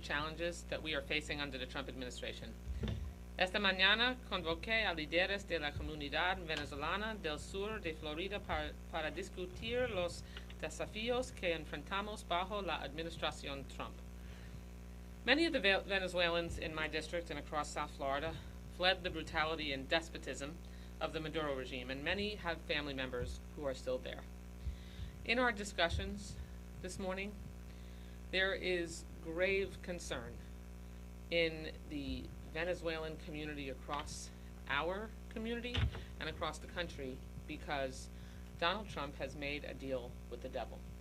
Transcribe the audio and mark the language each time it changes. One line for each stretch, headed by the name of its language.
English: challenges that we are facing under the Trump administration.
Spanish: Esta mañana convoqué a líderes de la comunidad venezolana del sur de Florida para discutir los desafíos que enfrentamos bajo la administración Trump.
English: Many of the Venezuelans in my district and across South Florida fled the brutality and despotism of the Maduro regime, and many have family members who are still there. In our discussions this morning, there is grave concern in the Venezuelan community across our community and across the country because Donald Trump has made a deal with the devil.